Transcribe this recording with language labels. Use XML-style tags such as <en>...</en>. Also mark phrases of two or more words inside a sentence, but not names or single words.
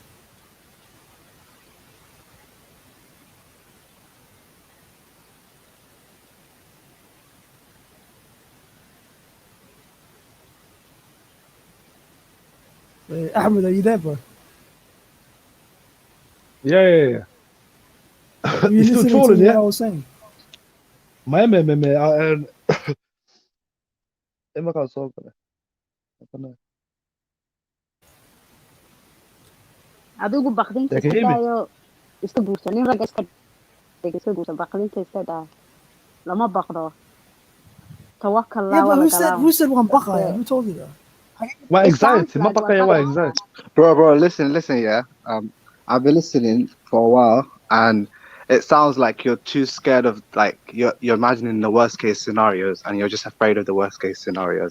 <en>Ahmed, are you there, bro? Yeah. Are you You're still listening to trolling, what I yeah? was saying?</en> <ar>ما كان صوت أنا.</ar> <so>Adigu baqdinta</so> <en>They can</en> <so>iska</so> <en>hear me.</en> <so>daayo iska guursa nin ragga iska guursa baqdinta iska daa lama baqdo Tawakkal</so> <en>Yeah,</en> <so>la</so> <en>but</en> <so>wala</so> <en>who said one That's</en> <so>baqaya?</so> <en>it. Who told you that? Why It sounds anxiety? like one. Why anxiety? Bro, listen, yeah. I've been listening for a while, and it sounds like you're too scared of like you're imagining the worst case scenarios, and you're just afraid of the worst case scenarios.</en>